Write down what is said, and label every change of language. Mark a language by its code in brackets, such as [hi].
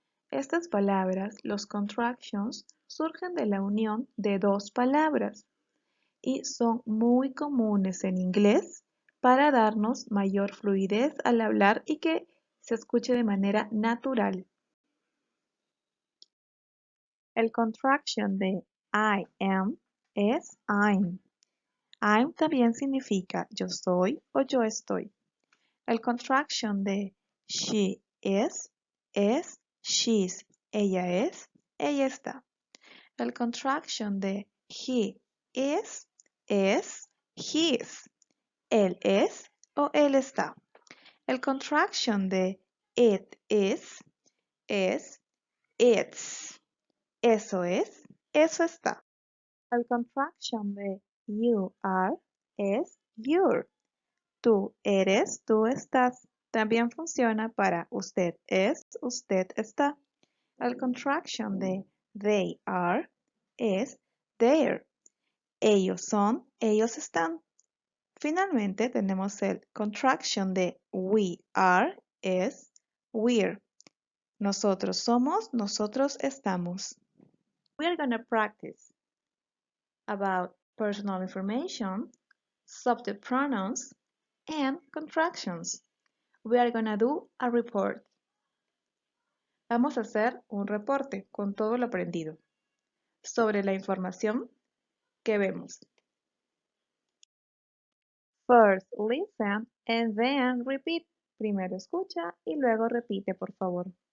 [es] Estas palabras, los contractions, surgen de la unión de dos palabras y son muy comunes en inglés para darnos mayor fluidez al hablar y que se escuche de manera natural. El contraction de [en] I am [es] es [en] I'm. I'm [es] también significa yo soy o yo estoy. El contraction de [en] she is [es] es [en] she's. [es] Ella es, ella está. El contraction de [en] he is [es] es [en] his. [es] Él es o él está. El contraction de [en] it is its. [es] Eso es, eso está. El contraction de [en] you are [es] es [en] your. [es] Tú eres, tú estás. También funciona para usted es, usted está. El contraction de [en] they are [es] es [en] their. [es] Ellos son, ellos están. Finalmente tenemos el contraction de [en] we are [es] es [en] we're. [es] Nosotros somos, nosotros estamos. [en] We are going to practice about personal information, subject pronouns, and contractions. We are going to do a report. [es] Vamos a hacer un reporte con todo lo aprendido sobre la información que vemos. [en] First listen and then repeat. [es] Primero escucha y luego repite, por favor.